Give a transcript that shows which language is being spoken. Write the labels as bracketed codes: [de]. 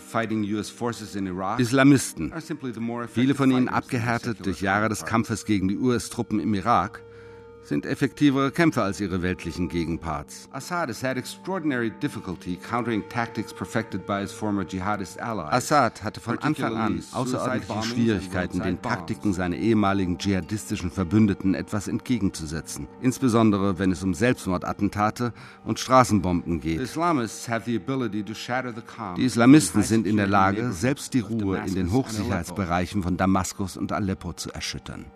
[de] Islamisten, viele von ihnen abgehärtet durch Jahre des Kampfes gegen die US-Truppen im Irak, sind effektivere Kämpfer als ihre weltlichen Gegenparts. [en] Assad has had extraordinary difficulty countering tactics perfected by his former jihadist allies. [de] Assad hatte von Anfang an außerordentliche Schwierigkeiten, den Taktiken seiner ehemaligen dschihadistischen Verbündeten etwas entgegenzusetzen, insbesondere wenn es um Selbstmordattentate und Straßenbomben geht. Die Islamisten sind in der Lage, selbst die Ruhe in den Hochsicherheitsbereichen von Damaskus und Aleppo zu erschüttern.